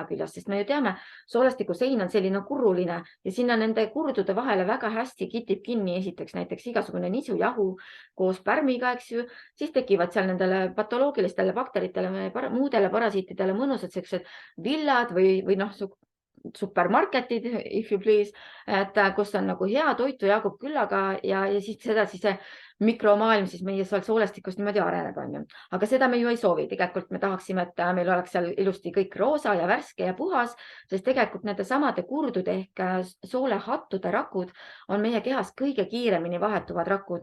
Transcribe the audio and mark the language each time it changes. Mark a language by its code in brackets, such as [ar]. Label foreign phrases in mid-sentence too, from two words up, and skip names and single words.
[et] küljest, sest me ju teame, soolestiku sein on selline kurruline ja sinna nende kurdude vahele väga hästi kitib kinni esiteks näiteks igasugune nisujahu koos pärmiga, eks ju, siis tekivad seal nendele patoloogilistele bakteritele, muudele parasiitidele mõnusad sellised villad või noh, supermarketid, [en] if you please, [et] et kus on nagu hea toitu jagub küllaga ja siis seda siis see mikromaailm siis meie seal soolestikus niimoodi areneb, on ju. Aga seda me ju ei soovi. Tegelikult me tahaksime, et meil oleks seal ilusti kõik roosa ja värske ja puhas, sest tegelikult nende samade kurdude ehk soolehattude rakud on meie kehas kõige kiiremini vahetuvad rakud.